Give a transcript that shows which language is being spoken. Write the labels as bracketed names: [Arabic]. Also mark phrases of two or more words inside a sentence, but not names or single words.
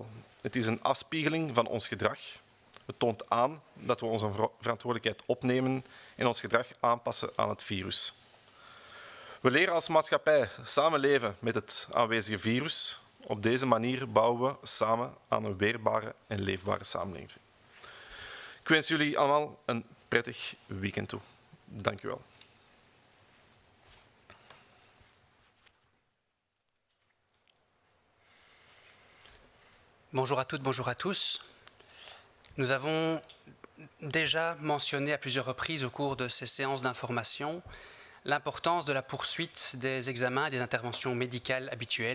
[Dutch] Het is een afspiegeling van ons gedrag. Het toont aan dat we onze verantwoordelijkheid opnemen en ons gedrag aanpassen aan het virus. We leren als maatschappij samenleven met het aanwezige virus. Op deze manier bouwen we samen aan een weerbare en leefbare samenleving. Ik wens jullie allemaal een prettig weekend toe. Dank u wel. [French] Bonjour à toutes, bonjour à tous. Nous avons déjà mentionné à plusieurs reprises au cours de ces séances d'information l'importance de la poursuite des examens et des interventions médicales habituelles.